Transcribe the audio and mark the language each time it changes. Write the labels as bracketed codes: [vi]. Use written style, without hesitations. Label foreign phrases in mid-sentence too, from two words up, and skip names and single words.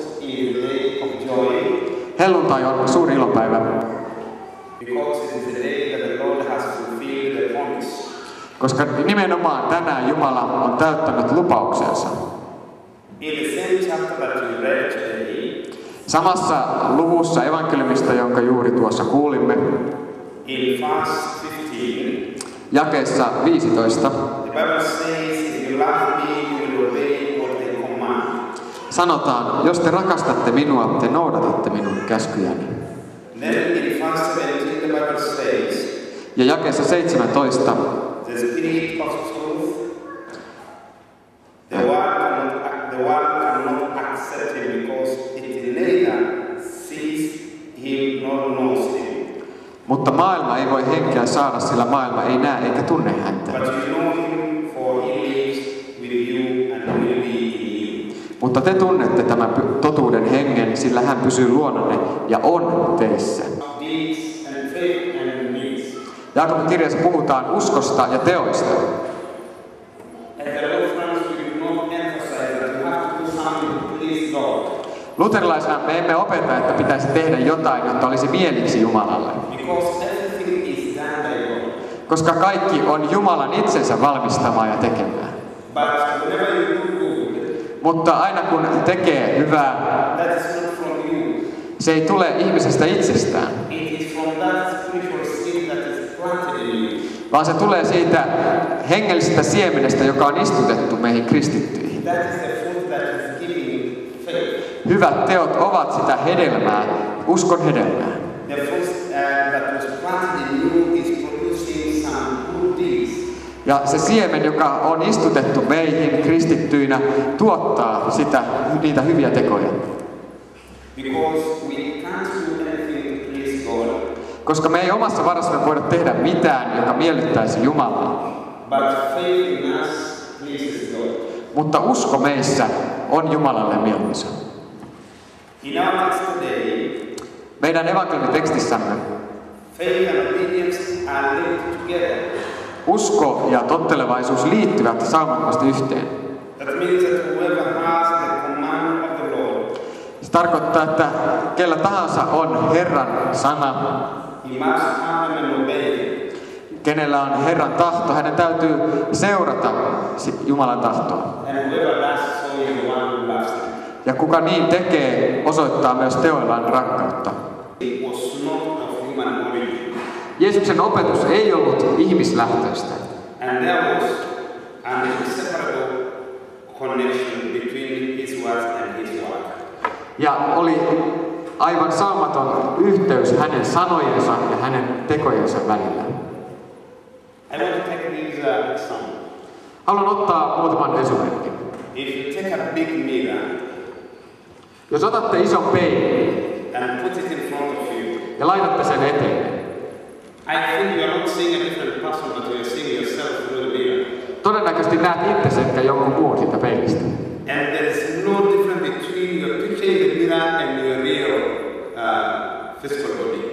[en] is a day of joy. [fi] Helluntai on suuri ilopäivä, [en] Because it is the day that the Lord has fulfilled the promise. [fi] koska nimenomaan tänään Jumala on täyttänyt lupauksensa. [en] In the same chapter that we read today, [fi] Samassa luvussa evankeliumista, jonka juuri tuossa kuulimme, [en] in verse 15, [fi] jakeessa 15, [en] the Bible says, if you love me, you will obey what I command. [fi] sanotaan, jos te rakastatte minua, te noudatatte minun käskyjäni. [en] Then in verse 17, the Bible says, [fi] Ja jakeessa 17, [en] the Spirit of truth, the world cannot accept him because it neither sees him nor knows him. [fi] mutta maailma ei voi henkeä saada, sillä maailma ei näe eikä tunne häntä. [en] But you know him, for he lives with you and will be in you. [fi] Mutta te tunnette tämän totuuden hengen, sillä hän pysyy luonanne ja on teissä. [en] Deeds and faith and deeds. [fi] Jaakobin kirjassa puhutaan uskosta ja teoista. [en] At the Lutherans, we do not emphasize that you have to do something to please God. [fi] Luterilaisena me emme opeta, että pitäisi tehdä jotain, jotta olisi mieliksi Jumalalle. [en] Because everything is done by God. [fi] Koska kaikki on Jumalan itsensä valmistamaa ja tekemää. [en] But whenever you do good, [fi] Mutta aina kun tekee hyvää, [en] that is not from you. [fi] se ei tule ihmisestä itsestään, [en] It is from that spiritual seed that is planted in you. [fi] vaan se tulee siitä hengellisestä siemenestä, joka on istutettu meihin kristittyihin. [en] That is the fruit that is giving faith. [fi] Hyvät teot ovat sitä hedelmää, uskon hedelmää. [en] The fruit that was planted in you is producing some good deeds. [fi] Ja se siemen, joka on istutettu meihin kristittyinä, tuottaa niitä hyviä tekoja. [en] Because we can't do anything to please God. [fi] Koska me ei omassa varassamme voida tehdä mitään, joka miellyttäisi Jumalaa. [en] But faith in us pleases God. [fi] Mutta usko meissä on Jumalalle mieluisa. [en] In our text today, [fi] Meidän evankeliumitekstissämme [en] faith and obedience are linked together. [fi] usko ja tottelevaisuus liittyvät saumattomasti yhteen. [en] That means that whoever has the command of the Lord, [fi] Se tarkoittaa, että kellä tahansa on Herran sana, [en] he must have them and obey them. [fi] kenellä on Herran tahto, hänen täytyy seurata Jumalan tahtoa. [en] And whoever does so is the one who loves him. [fi] Ja kuka niin tekee, osoittaa myös teoillaan rakkautta. [en] It was not of human origin. [fi] Jeesuksen opetus ei ollut ihmislähtöistä. [en] And there was an inseparable connection between his words and his work. [fi] Ja oli aivan saumaton yhteys hänen sanojensa ja hänen tekojensa välillä. [en] I want to take this example. [fi] Haluan ottaa muutaman esimerkin. [en] If you take a big mirror [fi] Jos otatte ison peilin [en] and put it in front of you, [fi] ja laitatte sen eteen, [en] I think you are not seeing a different person, but you are seeing yourself through the mirror. [fi] todennäköisesti näet itsesi etkä jonkun muun siitä peilistä. [en] And there is no difference between your picture in the mirror and your real physical body.